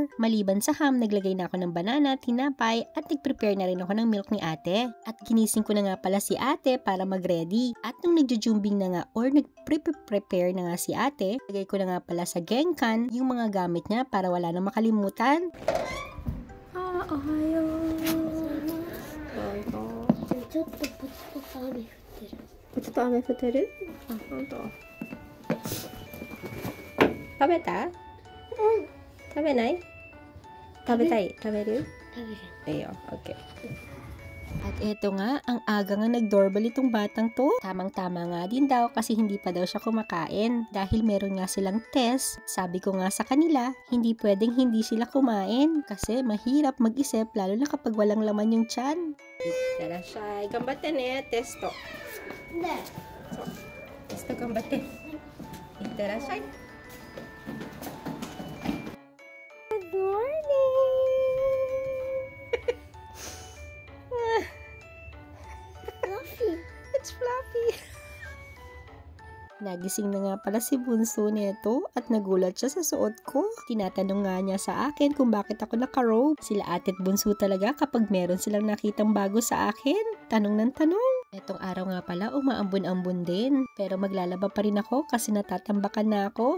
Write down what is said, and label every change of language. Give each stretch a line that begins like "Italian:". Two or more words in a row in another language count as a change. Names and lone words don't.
Filipino: Maliban sa ham, naglagay na ako ng banana, tinapay, at nag-prepare na rin ako ng milk ni ate. At ginising ko na nga pala si ate para mag-ready. At nung nagjujumbing na nga or nag-prepare na nga si ate, lagay ko na nga pala sa genkan yung mga gamit niya para wala nang makalimutan.
Japanese: Ohayo. ちょっとポツポツ雨降ってる。ちょっと雨降ってる？あ、ほんと。食べた？食べない？食べたい？食べる？食べる。
Filipino: Ayo, okay. At eto nga, ang aga nga nag-doorbell itong batang to. Tamang-tama nga din daw kasi hindi pa daw siya kumakain. Dahil meron nga silang test, sabi ko nga sa kanila, hindi pwedeng hindi sila kumain. Kasi mahirap mag-isip lalo na kapag walang laman yung tiyan.
Japanese: いってらっしゃい、頑張ってね、テスト. Ne. So, テスト頑張って。いってらっしゃい.
English: Good morning! Fluffy. It's Fluffy.
Filipino: Nagising na nga pala si bunso nito at nagulat siya sa suot ko. Tinatanong nga niya sa akin kung bakit ako naka-robe. Sila ate at bunso talaga kapag meron silang nakitang bago sa akin. Tanong ng tanong. Etong araw nga pala umaambon-ambon din. Pero maglalaba pa rin ako kasi natatambakan na ako.